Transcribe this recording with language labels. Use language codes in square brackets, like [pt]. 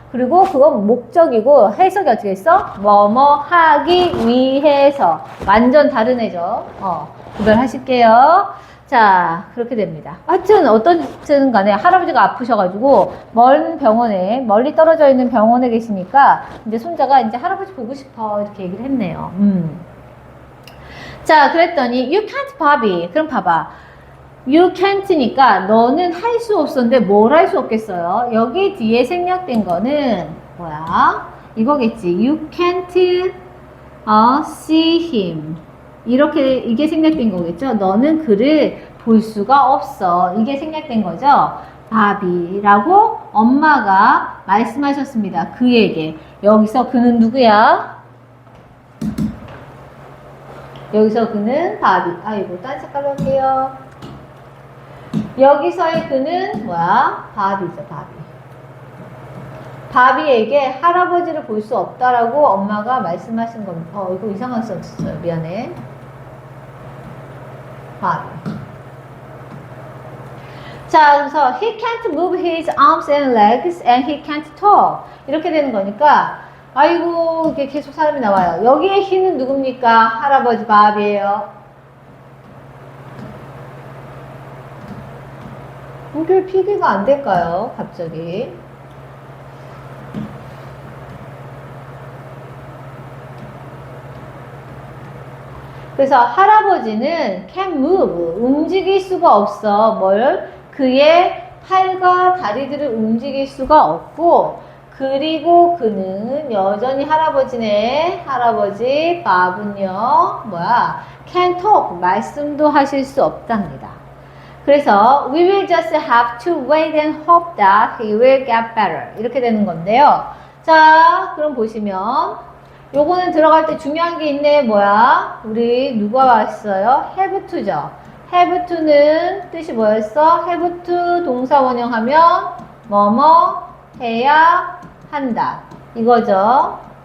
[ko] 그리고 그건 목적이고 해석이 어떻게 했어? 뭐뭐 하기 위해서 완전 다른 애죠. 구별하실게요. 자, 그렇게 됩니다. 하여튼 어떻든 간에 할아버지가 아프셔가지고 멀리 떨어져 있는 병원에 계시니까 이제 손자가 이제 할아버지 보고 싶어 이렇게 얘기를 했네요. 자, 그랬더니 [en] you can't, Bobby. [ko] 그럼 봐봐. [en] You can't [ko] 니까 너는 할 수 없었는데 뭘 할 수 없겠어요? 여기 뒤에 생략된 거는 뭐야? 이거겠지. [en] You can't see him. [ko] 이게 생략된 거겠죠? 너는 그를 볼 수가 없어. 이게 생략된 거죠? 바비라고 엄마가 말씀하셨습니다. 그에게. 여기서 그는 누구야? 여기서 그는 바비. 아이고, 딴 색깔로 할게요. 여기서의 그는 뭐야? 바비죠, 바비. 바비에게 할아버지를 볼 수 없다라고 엄마가 말씀하신 겁니다. 이거 이상한 썼어요. 미안해. 바비. 자, 그래서 [en] he can't move his arms and legs and he can't talk. [ko] 이렇게 되는 거니까 아이고, 이게 계속 사람이 나와요. 여기에 he는 누굽니까? 할아버지 바비예요. 이게 PD가 안 될까요? 갑자기. 그래서 할아버지는 [en] can move, [ko] 움직일 수가 없어. 뭘? 그의 팔과 다리들을 움직일 수가 없고, 그리고 그는 여전히 할아버지네. 할아버지 밥은요, 뭐야? [en] can talk, [ko] 말씀도 하실 수 없답니다. 그래서 [en] we will just have to wait and hope that he will get better. [ko] 이렇게 되는 건데요. 자, 그럼 보시면 요거는 들어갈 때 중요한 게 있네. 뭐야? 우리 누가 왔어요? have to죠. have to는 뜻이 뭐였어? have to 동사 원형하면 뭐뭐 해야 한다. 이거죠.